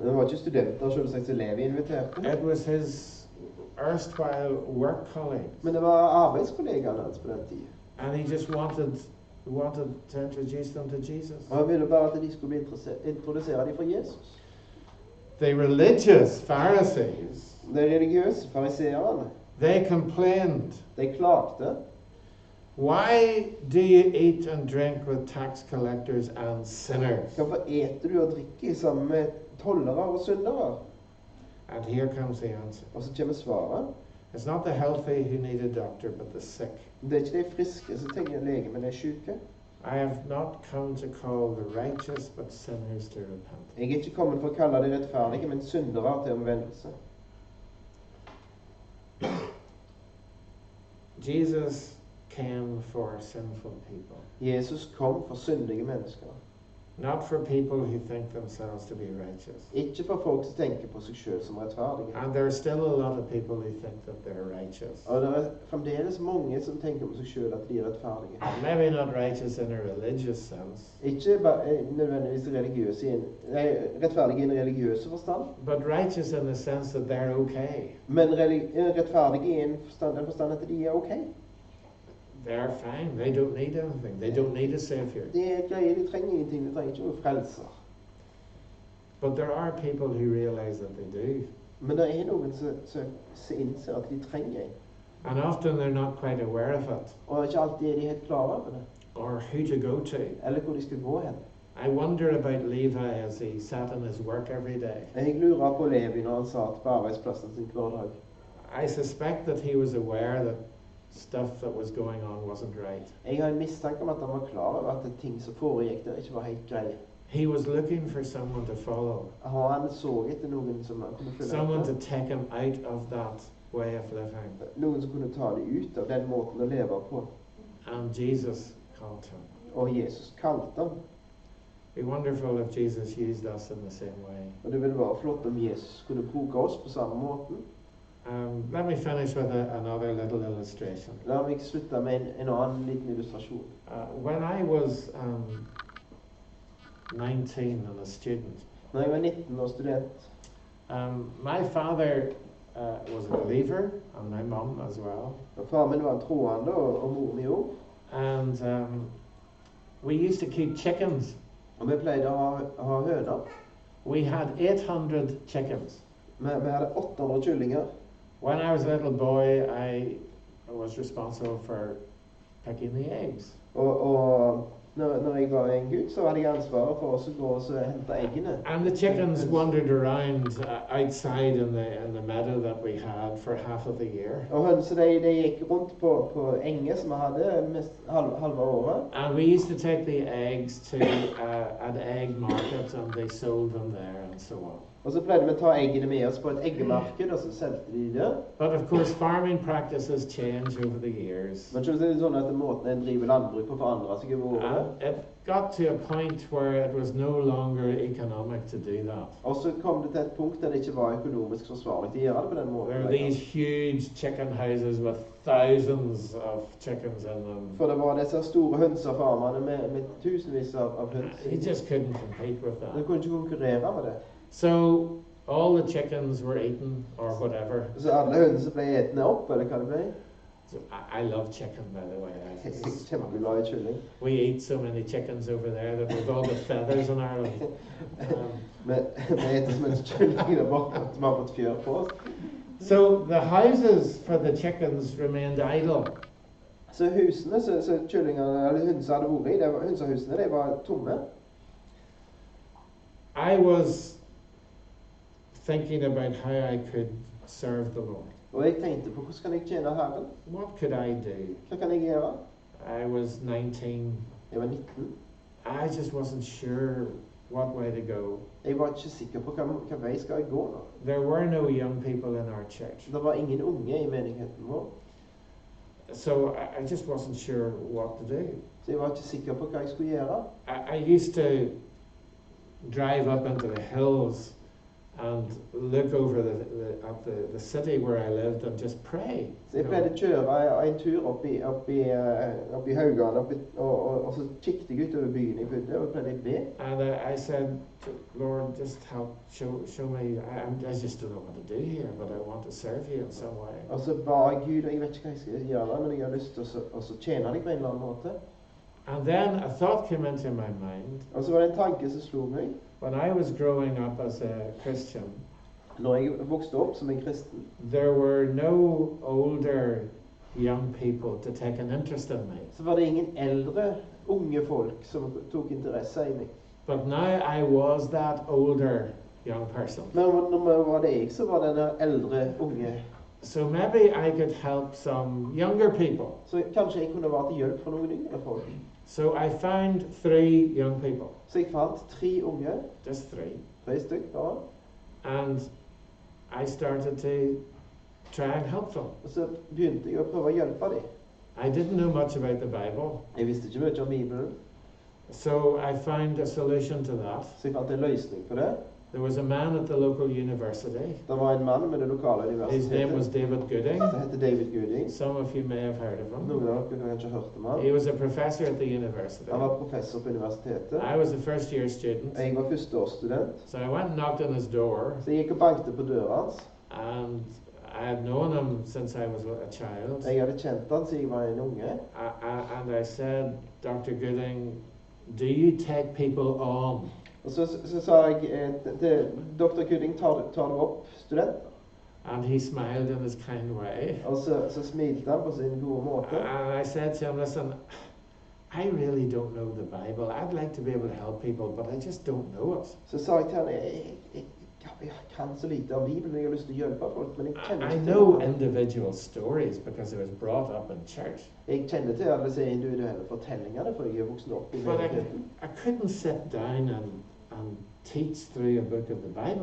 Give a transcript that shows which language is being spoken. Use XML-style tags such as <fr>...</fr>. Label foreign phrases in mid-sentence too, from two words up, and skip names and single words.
<no>Det var ikke studenter, selvsagt, som Levi inviterte.</no> <en>It was his erstwhile work colleagues.</en> <no>Men det var arbeidskollegaene hans på den tiden.</no> <en>And he just wanted to introduce them to Jesus.</en> <no>Og han ville bare at de skulle introdusere dem for Jesus.</no> <en>The religious Pharisees,</en> <no>De religiøse fariseerne,</no> <en>they complained.</en> <no>de klagde.</no> <en>Why do you eat and drink with tax collectors and sinners?</en> <no>Hvorfor eter du og drikker sammen med tollere og syndere?</no> <en>And here comes the answer.</en> <no>Og så kommer svaret.</no> <en>It's not the healthy who need a doctor, but the sick.</en> <no>Det er ikke de friske som trenger en lege, men de syke.</no> <en>I have not come to call the righteous, but sinners to repent.</en> <no>Jeg er ikke kommet for å kalle de rettferdige, men syndere til omvendelse.</no> <en>Jesus came for sinful people.</en> <no>Jesus kom for syndige mennesker.</no> <en>Not for people who think themselves to be righteous.</en> <no>Ikke for folk som tenker på seg selv som rettferdige.</no> <en>And there are still a lot of people who think that they're righteous.</en> <no>Og det er fremdeles mange som tenker på seg selv at de er rettferdige.</no> <en>Maybe not righteous in a religious sense.</en> <no>Ikke nødvendigvis rettferdige i en religiøs forstand.</no> <en>But righteous in the sense that they're okay.</en> <no>Men rettferdige i den forstand at de er okay.</no> <en>They're fine. They don't need anything. They don't need a savior.</en> <no>De er greie, de trenger ingenting, de trenger ikke noe frelser.</no> <en>But there are people who realize that they do.</en> <no>Men det er noen som innser at de trenger en.</no> <en>And often they're not quite aware of it.</en> <no>Og ikke alltid er de helt klare over det.</no> <en>Or who to go to.</en> <no>Eller hvor de skal gå hen.</no> <en>I wonder about Levi as he sat in his work every day.</en> <no>Jeg lurer på Levi når han satt på arbeidsplassen sin hver dag.</no> <en>I suspect that he was aware that stuff that was going on wasn't right.</en> <no>Jeg har en mistanke om at han var klar over at ting som foregikk der ikke var helt greie.</no> <en>He was looking for someone to follow.</en> <no>Han så etter noen som han kunne følge</no> <en>Someone to</en> <no>etter.</no> <en>take him out of that way of living.</en> <no>Noen som kunne ta det ut av den måten å leve på.</no> <en>And Jesus called him.</en> <no>Og Jesus kalte ham.</no> <en>It'd be wonderful if Jesus used us in the same way.</en> <no>Og det ville være flott om Jesus kunne bruke oss på samme måten.</no> <en>Let me finish with another little illustration.</en> <no>La meg slutte med en annen liten illustrasjon.</no> <en>When I was 19 and a student,</en> <no>Når jeg var 19 og student,</no> <en>my father was a believer, and my mum as well.</en> <no>og far min var en troende, og mor mi òg.</no> <en>And we used to keep chickens.</en> <no>Og vi pleide å ha høner.</no> <en>We had 800 chickens.</en> <no>Vi hadde 800 kyllinger.</no> <en>When I was a little boy, I was responsible for picking the eggs.</en> <no>Og når jeg var en gutt, så hadde jeg ansvaret for å gå og hente eggene.</no> <en>And the chickens wandered around outside in the meadow that we had for half of the year.</en> <no>Og hønsene de gikk rundt på enger som vi hadde mest halve året.</no> <en>And we used to take the eggs to an egg market, and they sold them there and so on.</en> <no>Og så pleide vi å ta eggene med oss på et eggemarked, og så solgte de det.</no> <en>But of course, farming practices change over the years.</en> <no>Men så er det sånn at måten en driver landbruk på forandret seg over året.</no> <en>It got to a point where it was no longer economic to do that.</en> <no>Og så kom det til et punkt der det ikke var økonomisk forsvarlig å gjøre det på den måten.</no> <en>There were these huge chicken houses with thousands of chickens in them.</en> <no>For det var disse store hønsefarmene med tusenvis av høns.</no> <en>You just couldn't compete with</en> <no>Du</no> <en>that.</en> <no>kunne ikke konkurrere med det.</no> <en>So all the chickens were eaten or whatever.</en> <no>Så alle hønser ble etne opp, eller hva det ble.</no> <en>So I love chicken, by the way.</en> <no>Jeg er kjempeglad i kylling.</no> <en>We eat so many chickens over there that we've all got feathers on Ireland.</en> <no>Vi eter så mye kylling der borte at vi har fått fjør på oss.</no> <en>So the houses for the chickens remained idle.</en> <no>Så husene så kyllingene, eller hønsa hadde vært i, hønsehusene, de var tomme.</no> <en>I was thinking about how I could serve the Lord.</en> <no>Og jeg tenkte på, hvordan kan jeg tjene Herren?</no> <en>What could I do?</en> <no>Hva kan jeg gjøre?</no> <en>I was 19.</en> <no>Jeg var 19.</no> <en>I just wasn't sure what way to go.</en> <no>Jeg var ikke sikker på hva vei skal jeg gå nå.</no> <en>There were no young people in our church.</en> <no>Det var ingen unge i menigheten vår.</no> <en>So I just wasn't sure what to do.</en> <no>Så jeg var ikke sikker på hva jeg skulle gjøre.</no> <en>I used to drive up into the hills and look over at the city where I lived and just pray.</en> <no>Så jeg pleide å kjøre en tur opp i Haugan, og så kikket jeg ut over byen jeg bodde, og pleide å be.</no> <en>And I said, Lord, just help, show me, I just don't know what to do here, but I want to serve you in some way.</en> <no>Og så ba jeg Gud, og jeg vet ikke hva jeg skal gjøre, men jeg har lyst til å tjene deg på en eller annen måte.</no> <en>And then a thought came into my mind.</en> <no>Og så var det en tanke som slo meg.</no> <en>When I was growing up as a Christian,</en> <no>Når jeg vokste opp som en kristen,</no> <en>there were no older young people to take an interest in me.</en> <no>så var det ingen eldre, unge folk som tok interesse i meg.</no> <en>But now I was that older young person.</en> <no>Men når var det jeg, så var det den eldre, unge.</no> <en>So maybe I could help some younger people.</en> <no>Så kanskje jeg kunne være til hjelp for noen yngre folk.</no> <en>So I found 3 young people,</en> <no>Så jeg fant 3 unge,</no> <en>just 3,</en> <no>3 stykker bare.</no> <en>and I started to try and help them.</en> <no>Og så begynte jeg å prøve å hjelpe dem.</no> <en>I didn't know much about the Bible,</en> <no>Jeg visste ikke mye om Bibelen,</no> <en>so I found a solution to that.</en> <no>så jeg fant en løsning på det.</no> <en>There was a man at the local university.</en> <no>Det var en mann med det lokale</no> <en>His name was</en> <no>universitetet.</no> <en>David Gooding.</en> <no>Det heter David Gooding.</no> <en>Some of you may have heard of him.</en> <no>Noen av dere har kanskje hørt om han.</no> <en>He was a professor at the university.</en> <no>Han var professor på universitetet.</no> <en>I was a first year student.</en> <no>Jeg var førsteårsstudent.</no> <en>So I went and knocked on his door,</en> <no>Så jeg gikk og bankte på døra hans.</no> <en>and I had known him since I was a child.</en> <no>Jeg hadde kjent han siden jeg var en unge.</no> <en>And I said, Dr. Gooding, do you take people on?</en> <no>Og så sa jeg til Dr. Gooding, tar du opp studenter?</no> <en>And he smiled in his kind way.</en> <no>Og så smilte han på sin gode måte.</no> <en>And I said to him, listen, I really don't know the Bible. I'd like to be able to help people, but I just don't know it.</en> <no>Så sa jeg til han, jeg kan så lite om Bibelen, jeg har lyst til å hjelpe folk, men jeg kjenner</no> <en>I</en> <no>ikke</no> <en>know</en> <no>til det.</no> <en>individual stories because I was brought up in church.</en> <no>Jeg kjenner til alle disse individuelle fortellingene, for jeg er voksen opp i</no> <en>But</en> <no>menigheten.</no> <en>I couldn't sit down and teach through a book of the Bible.</en>